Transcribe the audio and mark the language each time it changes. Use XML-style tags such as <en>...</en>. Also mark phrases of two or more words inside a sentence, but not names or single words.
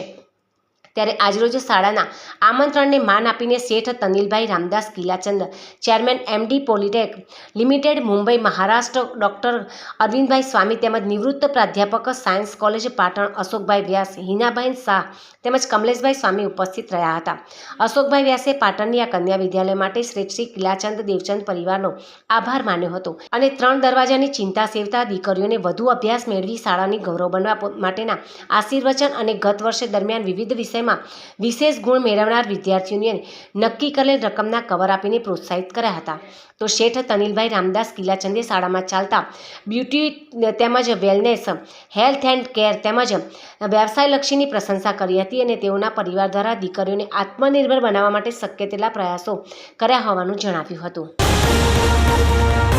<gu>ત્યારે આજરોજ શાળાના આમંત્રણને માન આપીને શેઠ તનિલભાઈ રામદાસ કિલાચંદ ચેરમેન એમડી પૉલિટેક લિમિટેડ મુંબઈ મહારાષ્ટ્ર ડૉક્ટર અરવિંદભાઈ સ્વામી તેમજ નિવૃત્ત પ્રાધ્યાપક સાયંસ કૉલેજ પાટણ અશોકભાઈ વ્યાસ હિનાબેન શાહ તેમજ કમલેશભાઈ સ્વામી ઉપસ્થિત રહ્યા હતા। અશોકભાઈ વ્યાસે પાટણની આ કન્યા વિદ્યાલય માટે શ્રેષ્ઠ શ્રી કિલાચંદ દેવચંદ પરિવારનો આભાર માન્યો હતો અને 3 દરવાજાની ચિંતા સેવતા દીકરીઓને વધુ અભ્યાસ મેળવી શાળાની ગૌરવ બનવા માટેના આશીર્વચન અને ગત વર્ષે દરમિયાન વિવિધ વિષયમાં વિશેષ ગુણ મેળવનાર વિદ્યાર્થીઓને નક્કી કરેલ રકમના કવર આપીને પ્રોત્સાહિત કર્યા હતા। તો શેઠ તનિલભાઈ રામદાસ કિલાચંદે શાળામાં ચાલતા બ્યુટી તેમજ</gu> <en>wellness health and care</en> <gu>તેમજ વ્યવસાયલક્ષીની પ્રશંસા કરી હતી અને તેઓના પરિવાર દ્વારા દીકરીઓને આત્મનિર્ભર બનાવવા માટે શક્ય તેટલા પ્રયાસો કર્યા હોવાનું જણાવ્યું હતું।</gu>